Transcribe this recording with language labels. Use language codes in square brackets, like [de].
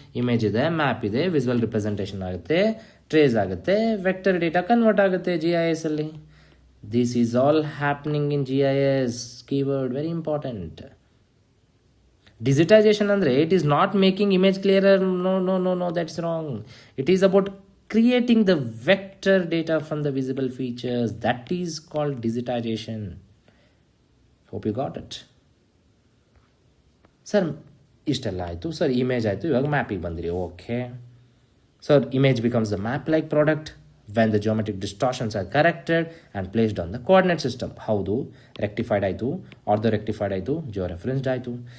[kn] Image ಇದೆ, map ಇದೆ, visual representation ಆಗುತ್ತೆ, ಟ್ರೇಸ್ ಆಗುತ್ತೆ, ವೆಕ್ಟರ್ ಡೇಟಾ ಕನ್ವರ್ಟ್ ಆಗುತ್ತೆ GIS ಅಲ್ಲಿ. [en] This is all happening in GIS. Keyword very important. Digitization ಅಂದರೆ it is not making image clearer. No, that's wrong. It is about creating the vector data from the visible features. That is called digitization. Hope you got it. [kn] Sir, ಇಷ್ಟೆಲ್ಲ ಆಯಿತು sir. Image ಆಯಿತು, ಇವಾಗ ಮ್ಯಾಪಿಗೆ ಬಂದಿರಿ. [en] Okay sir, image becomes the map like product when the geometric distortions are corrected and placed on the coordinate system. [kn] ಹೌದು, rectified ಆಯಿತು, ಆರ್ದೋ rectified ಆಯಿತು, Jio referenced ಆಯಿತು.